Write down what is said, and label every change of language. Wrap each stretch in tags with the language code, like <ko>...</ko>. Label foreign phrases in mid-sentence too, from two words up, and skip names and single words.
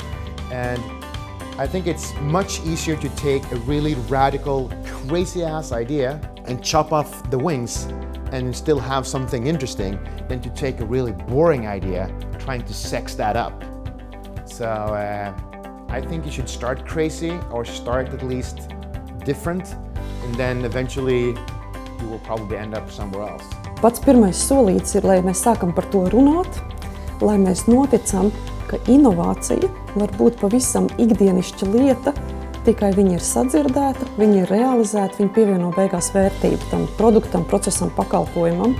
<en>And I think it's much easier to take a really radical, crazy-ass idea and chop off the wings and still have something interesting than to take a really boring idea trying to sex that up. So I think you should start crazy or start at least different, and then eventually you will probably end up somewhere else.</en> <lv>Pats pirmais solīts ir, lai mēs sākam par to runāt, lai mēs noticam, ka inovācija var būt pavisam ikdienišķa lieta, tikai viņa ir sadzirdēta, viņa ir realizēta, viņa pievieno beigās vērtību tam produktam, procesam, pakalpojumam.</lv>